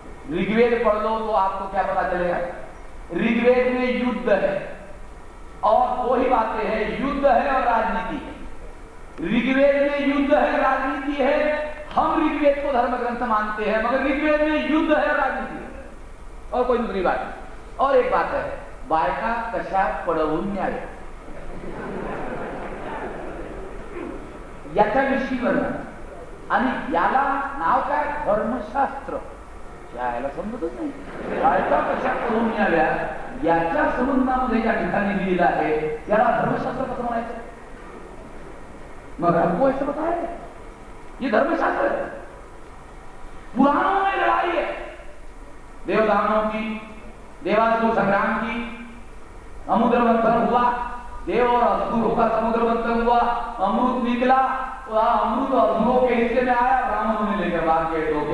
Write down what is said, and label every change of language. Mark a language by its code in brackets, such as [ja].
[hi] ऋग्वेद पढ़ लो तो आपको क्या पता चलेगा? ऋग्वेद में युद्ध है और दो ही बातें हैं, युद्ध है और राजनीति है। ऋग्वेद में युद्ध है, राजनीति है। हम ऋग्वेद को धर्म ग्रंथ मानते हैं, मगर ऋग्वेद में युद्ध है और राजनीति है, और कोई दूसरी बात नहीं। [mr] और एक बात है, बायका कशा पडवून न्यावे याच्याविषयी वर्णन, आणि याला नाव काय? धर्मशास्त्र. याला समजतच नाही. बायका कशा पडवून न्याव्या याच्या संबंधामध्ये या ठिकाणी लिहिलेलं आहे, याला धर्मशास्त्र कसं म्हणायचं? [hi] मगर हमको ऐसे बताया ये धर्मशास्त्र है। पुराणों में लड़ाई है, देवदानों की, देवासुर संग्राम की, समुद्र मंथन हुआ, देव और असुरों का समुद्र मंथन हुआ, अमृत निकला, वह अमृत असुरों के हिस्से में आया, ब्राह्मणों ने लेकर भाग गए।